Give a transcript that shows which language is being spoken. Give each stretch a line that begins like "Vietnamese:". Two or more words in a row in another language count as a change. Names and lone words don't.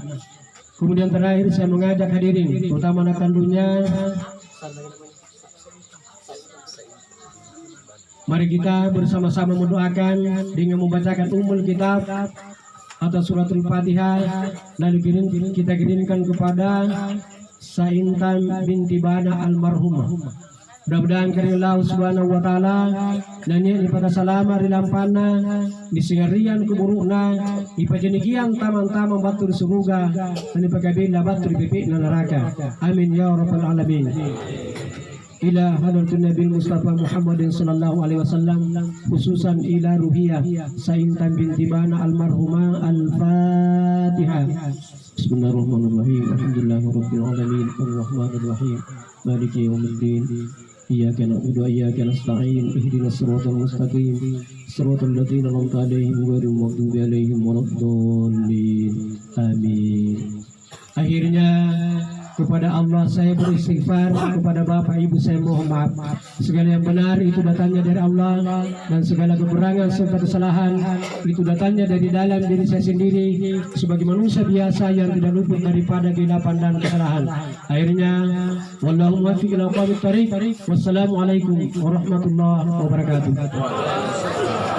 Indonesian: Kemudian terakhir saya mengajak hadirin terutama anak kandungnya, mari kita bersama-sama mendoakan dengan membacakan
Arabic: أم الكتاب
Indonesian: atau
Arabic: سورة الفاتحة,
Indonesian: lalu kita kirimkan kepada Saintan binti Bana almarhumah. Mudah-mudahan karena
Arabic: الله سبحانه وتعالى
Buginese: dan ia ipakasalama rilampana disingarian kuburukna ipajenikian taman-taman batur suruga dan ipakabila batur pipik na neraka.
Arabic: آمين يا رب العالمين. إلى حضرة النبي المصطفى محمد صلى الله عليه وسلم، خصوصا إلى روحية Saintan بنت Bana المرحومة. الفاتحة. بسم الله الرحمن الرحيم. الحمد لله رب العالمين. الرحمن الرحيم. مالك يوم الدين. إياك نعبد وإياك نستعين. اهدنا الصراط المستقيم. صراط الذين أنعمت عليهم غير المغضوب عليهم ولا الضالين.
Indonesian: kepada Allah saya beristighfar, kepada bapak ibu saya mohon maaf. Segala yang benar itu datangnya dari Allah, dan segala kekurangan serta kesalahan itu datangnya dari dalam diri saya sendiri sebagai manusia biasa yang tidak luput daripada keilapan dan kesalahan.
Arabic: Akhirnya والله الموفق إلى أقوم الطريق. والسلام عليكم ورحمة الله وبركاته.